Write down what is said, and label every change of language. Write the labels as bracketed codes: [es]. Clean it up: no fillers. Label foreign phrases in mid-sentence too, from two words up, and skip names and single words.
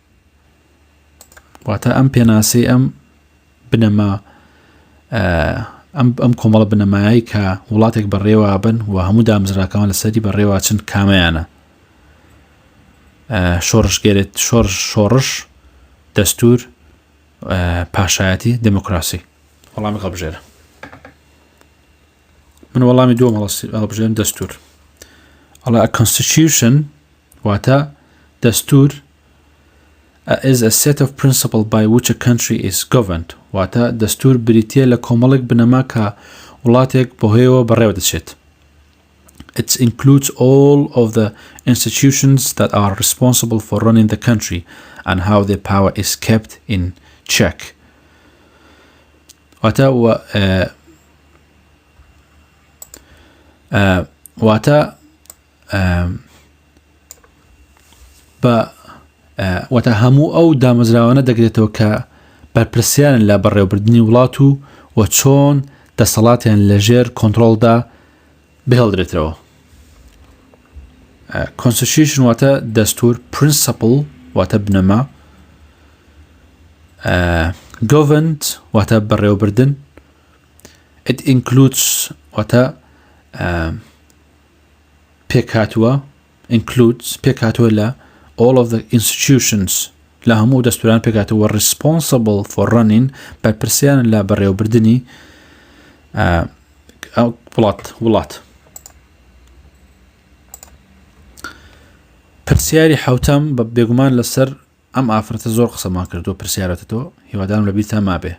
[ckb] واتە ئەم پێناسی ئەم بنەما ئەم کۆمەڵە بنەمایی کە وڵاتێک بەڕێوە بن و هەموو دامەزراکەوان لەسەری بەڕێوە چن کامەیانە شۆڕشگەرێت شۆڕش دەستور پاشایەتی دموکراسی. وەڵامی هەڵبژێرە من وەڵامی دووەم هەڵبژێرم دەستور. ئەڵێ [en] a constitution [ckb] واتە دەستور [en] is a set of principles by which a country is governed [ckb] واتە دەستور بریتیە لە کۆمەڵێک بنەما کە وڵاتێک بەهۆیەوە بەڕێوە دەچێت. [en] It includes all of the institutions that are responsible for running the country and how their power is kept in check. [ckb] واتە هەموو ئەو دامەزراوانە دەگرێتەوە کە بەرپرسیارن لە بەڕێوەبردننی وڵات و چۆن دەسەڵاتیان لە ژێر کۆنتڕۆڵدا بهێڵدرێتەوە. Constitution واتە دەستور principle واتە بنەما governed واتە بەڕێوەبردن [en] it includes [ckb] واتە پێکهاتووە includes پێکهاتووە لە [en] all of the institutions [ckb] لە هەموو دەستوران پێکهاتووە [en] responsible for running [ckb] بەرپرسیارن لە بەڕێوەبردننی وڵات. پرسیاری حوتەم بە بێگومان لەسەر ئەم ئافرەتە زۆر قسەمان کردو پرسیارەتەوە هیوادارم لە بیرتان مابێ.